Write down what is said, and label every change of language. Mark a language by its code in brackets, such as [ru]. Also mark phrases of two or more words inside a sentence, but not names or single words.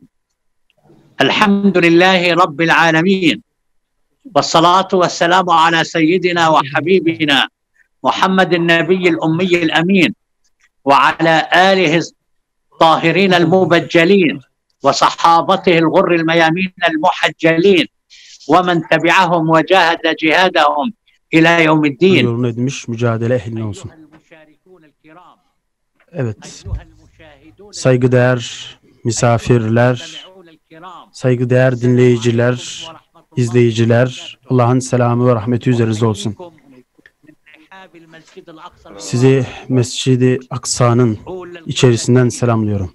[ar] الحمد لله رب العالمين، والصلاة والسلام على سيدنا وحبيبنا محمد النبي الأمي الأمين، وعلى آله الطاهرين المبجلين، وصحابته الغر الميامين المحجلين، ومن تبعهم وجاهد جهادهم إلى يوم الدين. [tr] Yolunu edmiş mücadele ehline olsun. Evet. Saygıdeğer misafirler, saygıdeğer dinleyiciler, izleyiciler, Allah'ın selamı ve rahmeti üzerinize olsun. Sizi Mescid-i Aksa'nın içerisinden selamlıyorum.